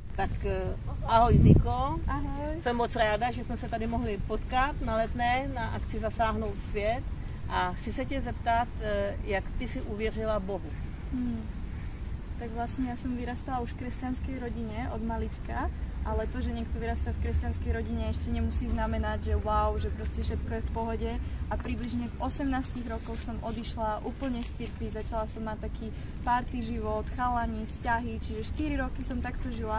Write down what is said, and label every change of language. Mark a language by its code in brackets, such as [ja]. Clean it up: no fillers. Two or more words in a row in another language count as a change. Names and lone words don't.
[cs] Tak ahoj Ziko. Ahoj. Jsem moc ráda, že jsme se tady mohli potkat na Letné na akci Zasáhnout svět a chci se tě zeptat, jak ty si uvěřila Bohu. [sk] Tak vlastne ja som vyrastala už v kresťanskej rodine od malička, ale to, že niekto vyrastá v kresťanskej rodine, ešte nemusí znamenať, že wow, že proste všetko je v pohode. A približne v 18 rokoch som odišla úplne z cirkvi, začala som mať taký party život, chalani, vzťahy, čiže 4 roky som takto žila.